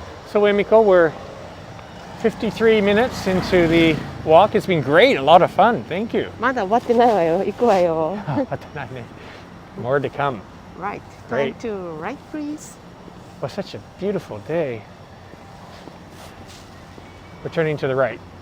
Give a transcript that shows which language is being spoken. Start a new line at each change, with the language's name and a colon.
English: So Emiko, we're 53 minutes into the walk. It's been great. A lot of fun. Thank you.
Japanese: まだ終わってないわよ。行くわよ。
English: More to come. Right. Great. Time to right, please. Well, such a beautiful day. We're turning to the right.